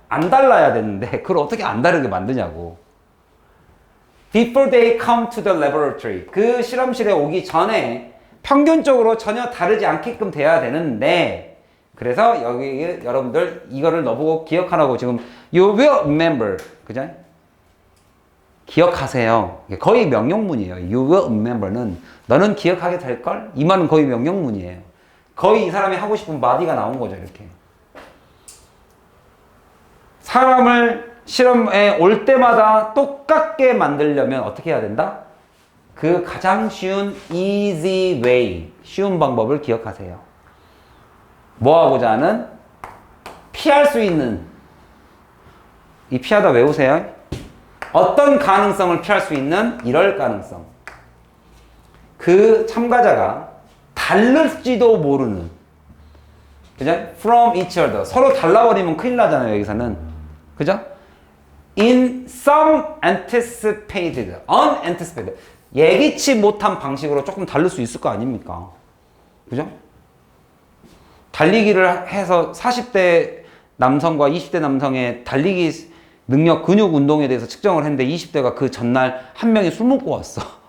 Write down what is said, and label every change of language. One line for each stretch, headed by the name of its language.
Korean: 안 달라야 되는데 그걸 어떻게 안 다르게 만드냐고.
English: Before they come to the laboratory.
Korean: 그 실험실에 오기 전에 평균적으로 전혀 다르지 않게끔 돼야 되는데 그래서 여기 여러분들 이거를 너보고 기억하라고 지금
English: You will remember.
Korean: 그죠? 기억하세요. 거의 명령문이에요.
English: You will remember
Korean: 는 너는 기억하게 될걸? 이 말은 거의 명령문이에요. 거의 이 사람이 하고 싶은 바디가 나온 거죠. 이렇게. 사람을 실험에 올 때마다 똑같게 만들려면 어떻게 해야 된다? 그 가장 쉬운
English: easy way,
Korean: 쉬운 방법을 기억하세요. 뭐 하고자 하는? 피할 수 있는, 이 피하다 외우세요. 어떤 가능성을 피할 수 있는? 이럴 가능성. 그 참가자가 다를지도 모르는, 그죠?
English: From each other.
Korean: 서로 달라버리면 큰일 나잖아요, 여기서는. 그죠?
English: In some anticipated, unanticipated.
Korean: 예기치 못한 방식으로 조금 다를 수 있을 거 아닙니까? 그죠? 달리기를 해서 40대 남성과 20대 남성의 달리기 능력, 근육 운동에 대해서 측정을 했는데 20대가 그 전날 한 명이 술 먹고 왔어.